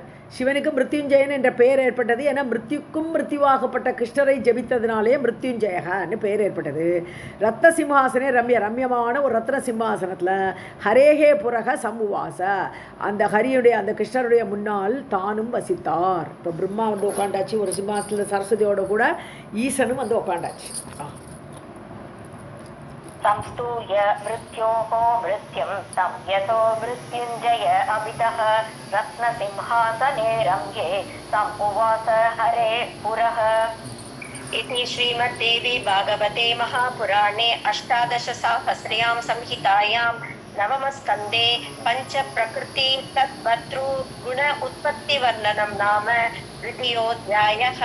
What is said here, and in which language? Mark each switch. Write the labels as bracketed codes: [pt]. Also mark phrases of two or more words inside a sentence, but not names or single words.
[ta] சிவனுக்கு மிருத்யுஞ்சயன் என்ற பெயர் ஏற்பட்டது. ஏன்னா மிருத்யுக்கும் மிருத்யுவாகப்பட்ட கிருஷ்ணரை ஜபித்ததுனாலே மிருத்யுஞ்சயன்னு பெயர் ஏற்பட்டது. ரத்ன சிம்ஹாசனே ரம்யமான ஒரு ரத்ன சிம்ஹாசனத்தில் ஹரேஹே புரக சமுவாச, அந்த ஹரியுடைய அந்த கிருஷ்ணருடைய முன்னால் தானும் வசித்தார். இப்போ பிரம்மா வந்து உட்காண்டாச்சு ஒரு சிம்ஹாசனத்தில், சரஸ்வதியோட கூட ஈசனும் வந்து உட்காண்டாச்சு. [sa] संस्तूय मृत्योः मृत्युं तं यतो मृत्युञ्जय अभितः रत्नसिंहासने रम्ये समुवास हरे पुरः. इति श्रीमद्देवी भागवते महापुराणे अष्टादशसाहस्र्यां संहितायां नवमस्कन्धे पञ्चप्रकृति तद्भर्तृ गुण उत्पत्तिवर्णनं नाम द्वितीयोऽध्यायः.